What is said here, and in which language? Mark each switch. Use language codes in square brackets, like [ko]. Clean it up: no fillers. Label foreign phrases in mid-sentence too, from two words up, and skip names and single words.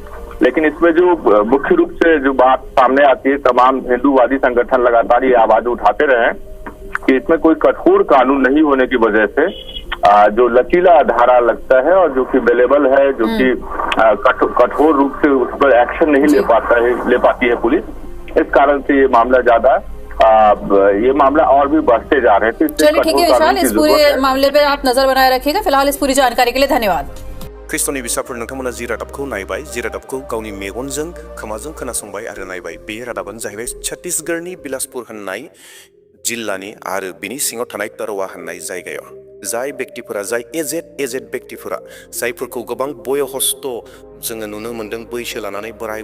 [hi] लेकिन इसमें जो मुख्य रूप से जो बात सामने आती है, तमाम हिंदूवादी संगठन लगातार ये आवाज उठाते रहे कि इसमें कोई कठोर कानून नहीं होने की वजह से जो लचीला धारा लगता है और जो कि अवेलेबल है, जो कि कठोर रूप से उस पर एक्शन नहीं ले पाती है पुलिस, इस कारण से ये मामला और भी बढ़ते जा रहे थे। चलिए ठीक है विशाल, इस पूरे मामले पे आप नजर बनाए रखिएगा। फिलहाल इस पूरी जानकारी के लिए धन्यवाद। [brx] ख्रिस्ट'नि बिसाफोर, नोंथांमोना जि रादाबखौ नायबाय, जि रादाबखौ गावनि मेगनजों खोमाजों खोनासंबाय आरो नायबाय, बे रादाबानो जाहैबाय छत्तीसगढ़नि बिलासपुर होननाय जिल्लानि आरो बिनि सिङाव थानाय तारवा होननाय जायगायाव जाय बेक्तिफोरा, जाय एजेड बेक्तिफोरा, जायफोरखौ गोबां बयस्थ जोङो नुनो मोन्दों, बैसो लानानै बोराय